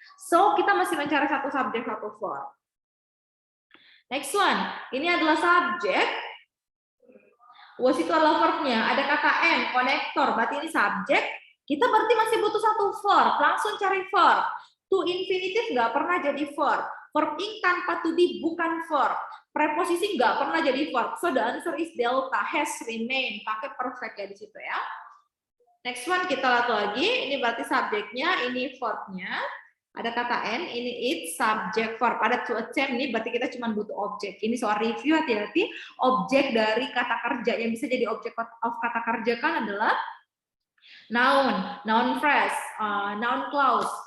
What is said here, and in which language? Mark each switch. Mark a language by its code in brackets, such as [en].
[id] So, kita masih mencari 1 subjek, 1 verb. [en] Next one, [id] ini adalah subjek. Was itu adalah verbnya. Ada kata n, konektor, berarti ini subjek. Kita berarti masih butuh 1 verb. Langsung cari verb. To infinitive nggak pernah jadi verb. Verb ing tanpa to be bukan verb. Preposisi nggak pernah jadi verb. [en] So, the answer is delta, has, remain. [id] Pakai perfect ya di situ ya. [en] Next one, [id] kita lihat lagi. Ini berarti subjeknya, ini verbnya. Ada kata n, ini it, subject, verb. Ada to attempt, ini berarti kita cuma butuh objek. Ini soal review, hati-hati. Objek dari kata kerja yang bisa jadi objek of kata kerja kan adalah noun, noun phrase, noun clause.